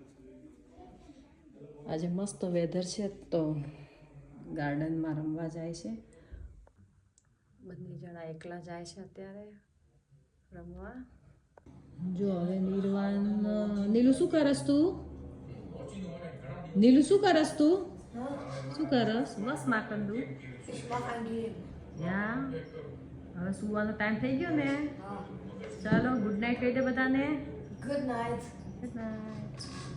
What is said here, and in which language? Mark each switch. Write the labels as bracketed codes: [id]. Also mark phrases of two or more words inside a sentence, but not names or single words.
[gu] આજે મસ્ત વેધર છે તો ગાર્ડનમાં રમવા જાય છે. બંને જણા એકલા જાય છે અત્યારે રમવા. જો હવે નિર્વાણ. નીલુ શું કરસ તું? નીલુ શું કરસ તું? શું કરસ? બસ માકંદુ. [de] Ich mach ein Game. [gu] યા હવે સુવાનો ટાઈમ થઈ ગયો ને. ચાલો [en] good night [gu] કહી દે બધાને. [en] Good night. good night.